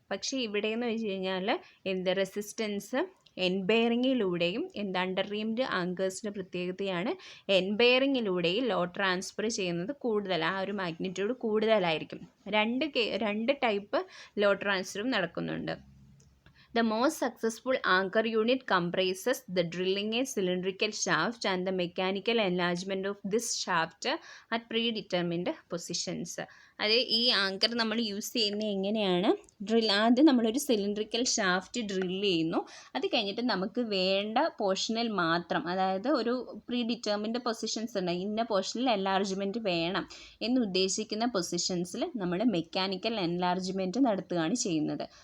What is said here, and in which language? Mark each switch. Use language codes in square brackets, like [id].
[ml] പക്ഷേ ഇവിടെയെന്ന് വെച്ച് കഴിഞ്ഞാൽ റെസിസ്റ്റൻസ് എൻബെയറിങ്ങിലൂടെയും അണ്ടർ റീംഡ് ആങ്കേഴ്സിൻ്റെ പ്രത്യേകതയാണ്, എൻബെയറിങ്ങിലൂടെയും ലോഡ് ട്രാൻസ്ഫർ ചെയ്യുന്നത് കൂടുതൽ, ആ ഒരു മാഗ്നിറ്റ്യൂഡ് കൂടുതലായിരിക്കും. രണ്ട് ടൈപ്പ് ലോഡ് ട്രാൻസ്ഫറും നടക്കുന്നുണ്ട്. [en] The most successful anchor unit comprises the drilling a cylindrical shaft and the mechanical enlargement of this shaft at predetermined positions. [ml] അത് ഈ ആങ്കർ നമ്മൾ യൂസ് ചെയ്യുന്നത് എങ്ങനെയാണ്? ആദ്യം നമ്മളൊരു സിലിണ്ട്രിക്കൽ ഷാഫ്റ്റ് ഡ്രിൽ ചെയ്യുന്നു. അത് കഴിഞ്ഞിട്ട് നമുക്ക് വേണ്ട പോർഷനിൽ മാത്രം, അതായത് ഒരു പ്രീ ഡിറ്റർമിൻഡ് പൊസിഷൻസ് ഉണ്ട്, ഇന്ന പോർഷനിൽ എൻലാർജ്മെൻറ്റ് വേണം എന്ന് ഉദ്ദേശിക്കുന്ന പൊസിഷൻസിൽ നമ്മൾ മെക്കാനിക്കൽ എൻലാർജ്മെൻറ്റ് നടത്തുകയാണ് ചെയ്യുന്നത്.